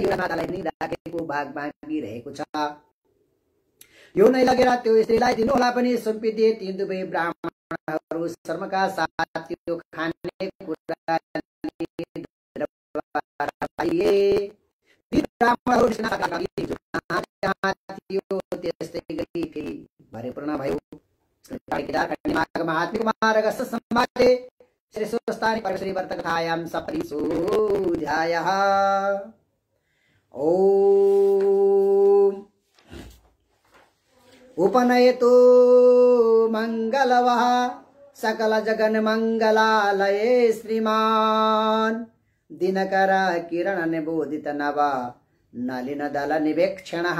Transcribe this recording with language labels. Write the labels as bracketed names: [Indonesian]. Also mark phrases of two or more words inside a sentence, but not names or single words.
[Nepali] यो मातालाई पनि राखेको भाग मागिरहेको छ, यो नै लगेर त्यो स्त्रीलाई दिनुहोला पनि सुम्पिदिए। ती 2 ब्राह्मणहरू शर्मका साथ त्यो खाने कुरा त्यस्तै गरी फेरि भरिपूर्ण भयो। [Sanskrit] महात्मिक मार्ग सम्माते श्री स्वस्थानी परमेश्वरी व्रतकथायां सपरिषु ध्यायः। ओम उपनयतु मंगलवः सकल जगन मंगलालये श्रीमान दिनकर किरण निबोधित नव नलिन दल निवेक्षणः